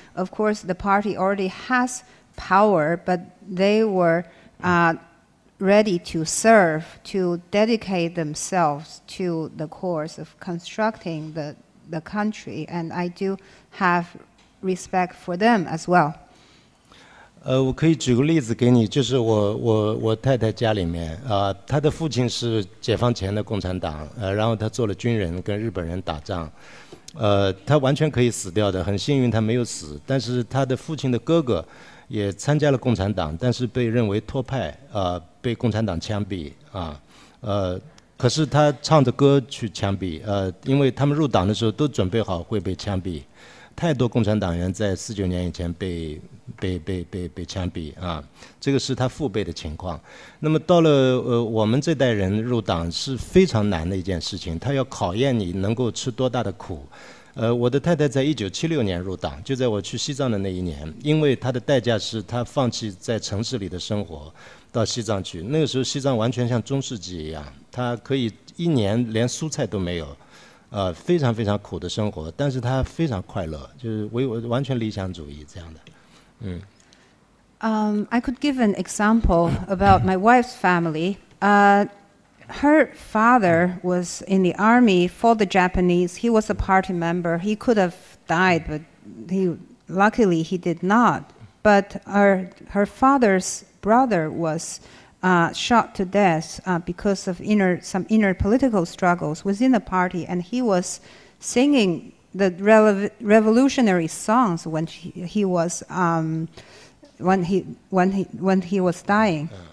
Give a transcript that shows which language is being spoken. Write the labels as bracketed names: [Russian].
[English] Of course, the party already has power, but they were ready to serve, to dedicate themselves to the course of constructing the country. And I do have respect for them as well. [Chinese] 我可以举个例子给你，就是我太太家里面，她的父亲是解放前的共产党，然后他做了军人，跟日本人打仗，他完全可以死掉的，很幸运他没有死。但是他的父亲的哥哥也参加了共产党，但是被认为脱派，被共产党枪毙啊，可是他唱着歌去枪毙，因为他们入党的时候都准备好会被枪毙。太多共产党员在49年以前被枪毙啊，这个是他父辈的情况。那么到了我们这代人入党是非常难的一件事情，他要考验你能够吃多大的苦。我的太太在1976年入党，就在我去西藏的那一年，因为她的代价是她放弃在城市里的生活，到西藏去。那个时候西藏完全像中世纪一样，她可以1年连蔬菜都没有。非常非常苦的生活，但是他非常快乐，就是完全理想主义这样的。 [English] I could give an example about my wife's family. Her father was in the army, fought the Japanese. He was a party member. He could have died, but luckily he did not. But her father's brother was shot to death because of some inner political struggles within the party, and he was singing the revolutionary songs when he was dying.